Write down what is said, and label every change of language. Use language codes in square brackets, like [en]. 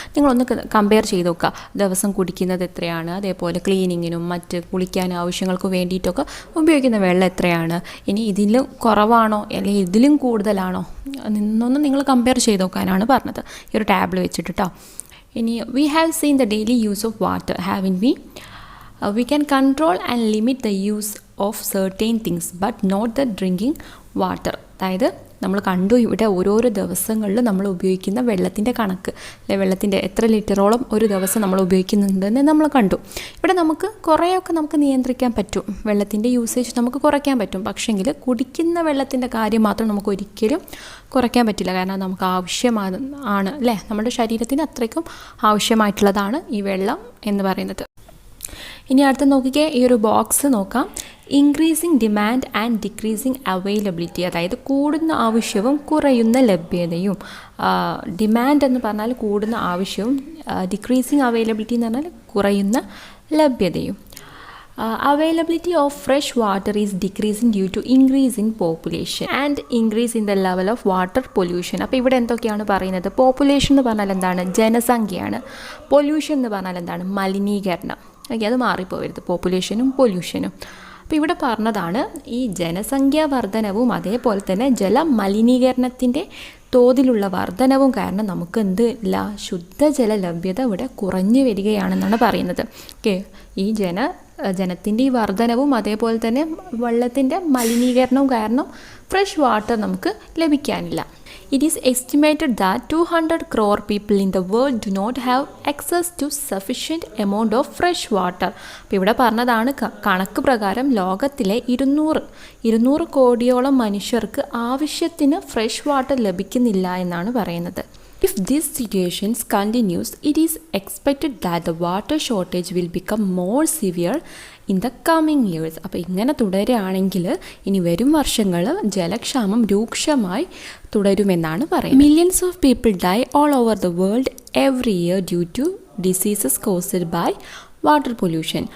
[ml] നിങ്ങളൊന്ന് കമ്പയർ ചെയ്ത് നോക്കുക. ദിവസം കുടിക്കുന്നത് എത്രയാണ്, അതേപോലെ ക്ലീനിങ്ങിനും മറ്റ് കുളിക്കാനും ആവശ്യങ്ങൾക്ക് വേണ്ടിയിട്ടൊക്കെ ഉപയോഗിക്കുന്ന വെള്ളം എത്രയാണ്, ഇനി ഇതിലും കുറവാണോ അല്ലെങ്കിൽ ഇതിലും കൂടുതലാണോ എന്നൊന്ന് നിങ്ങൾ കമ്പയർ ചെയ്ത് നോക്കാനാണ് പറഞ്ഞത് ഈ ഒരു ടേബിൾ വെച്ചിട്ട് കേട്ടോ. ഇനി [en] We have seen the daily use of water, having we can control and limit the use of certain things but not the drinking water. [ml] അതായത് നമ്മൾ കണ്ടു ഇവിടെ ഓരോരോ ദിവസങ്ങളിൽ നമ്മൾ ഉപയോഗിക്കുന്ന വെള്ളത്തിൻ്റെ കണക്ക്, അല്ലെ, വെള്ളത്തിൻ്റെ എത്ര ലിറ്ററോളം ഒരു ദിവസം നമ്മൾ ഉപയോഗിക്കുന്നുണ്ടെന്ന് നമ്മൾ കണ്ടു. ഇവിടെ നമുക്ക് കുറേയൊക്കെ നമുക്ക് നിയന്ത്രിക്കാൻ പറ്റും, വെള്ളത്തിൻ്റെ യൂസേജ് നമുക്ക് കുറയ്ക്കാൻ പറ്റും. പക്ഷേങ്കിൽ കുടിക്കുന്ന വെള്ളത്തിൻ്റെ കാര്യം മാത്രം നമുക്ക് ഒരിക്കലും കുറയ്ക്കാൻ പറ്റില്ല. കാരണം നമുക്ക് ആവശ്യമാണ് അല്ലേ, നമ്മുടെ ശരീരത്തിന് അത്രയ്ക്കും ആവശ്യമായിട്ടുള്ളതാണ് ഈ വെള്ളം എന്ന് പറയുന്നത്. ഇനി അടുത്ത് നോക്കിക്കേ, ഈ ഒരു ബോക്സ് നോക്കാം. [en] increasing demand and decreasing availability, [ml] അതായത് കൂടുന്ന ആവശ്യവും കുറയുന്ന ലഭ്യതയും. ഡിമാൻഡ് എന്ന് പറഞ്ഞാൽ കൂടുന്ന ആവശ്യവും, ഡിക്രീസിങ് അവൈലബിലിറ്റി എന്ന് പറഞ്ഞാൽ കുറയുന്ന ലഭ്യതയും. [en] Availability of fresh water is decreasing due to increase in population and increase in the level of water pollution. [ml] അപ്പോൾ ഇവിടെ എന്തൊക്കെയാണ് പറയുന്നത്? പോപ്പുലേഷൻ എന്ന് പറഞ്ഞാൽ എന്താണ്? ജനസംഖ്യയാണ്. പൊല്യൂഷൻ എന്ന് പറഞ്ഞാൽ എന്താണ്? മലിനീകരണം. ഓക്കെ, അത് മാറിപ്പോവരുത്, പോപ്പുലേഷനും പൊല്യൂഷനും. അപ്പോൾ ഇവിടെ പറഞ്ഞതാണ് ഈ ജനസംഖ്യാ വർധനവും അതേപോലെ തന്നെ ജലമലിനീകരണത്തിൻ്റെ തോതിലുള്ള വർധനവും കാരണം നമുക്ക് ഇല്ല, ശുദ്ധജല ലഭ്യത ഇവിടെ കുറഞ്ഞു വരികയാണെന്നാണ് പറയുന്നത്. ഓക്കെ, ഈ ജനത്തിൻ്റെ ഈ വർധനവും അതേപോലെ തന്നെ വെള്ളത്തിൻ്റെ മലിനീകരണവും കാരണം ഫ്രഷ് വാട്ടർ നമുക്ക് ലഭിക്കാനില്ല. [en] It is estimated that 200 crore people in the world do not have access to sufficient amount of fresh water. [ml] അപ്പോൾ ഇവിടെ പറഞ്ഞതാണ് കണക്ക് പ്രകാരം ലോകത്തിലെ 200 കോടിയോളം മനുഷ്യർക്ക് ആവശ്യത്തിന് ഫ്രഷ് വാട്ടർ ലഭിക്കുന്നില്ല എന്നാണ് പറയുന്നത്. [en] If this situation continues, it is expected that the water shortage will become more severe in the coming years. [ml] അപ്പോൾ ഇങ്ങനെ തുടരുകയാണെങ്കിൽ ഇനി വരും വർഷങ്ങൾ ജലക്ഷാമം രൂക്ഷമായി തുടരുമെന്നാണ് പറയുന്നത്. [en] Millions of people die all over the world every year due to diseases caused by water pollution.